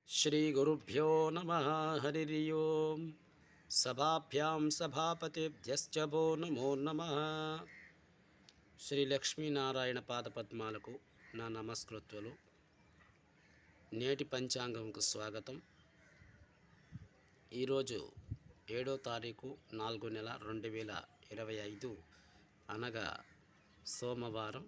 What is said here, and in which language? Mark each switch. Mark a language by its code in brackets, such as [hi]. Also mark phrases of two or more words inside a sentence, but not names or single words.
[sa] श्रीगुरुभ्यो नमः। हरि ओं। सभाभ्यां सभापतिभ्यश्च वो नमो नमः। [te] శ్రీ లక్ష్మీనారాయణ పాదపద్మాలకు నా నమస్కృత్వలు. నేటి పంచాంగంకు స్వాగతం. ఈరోజు 7వ తారీఖు 4వ నెల 2025 అనగా సోమవారం.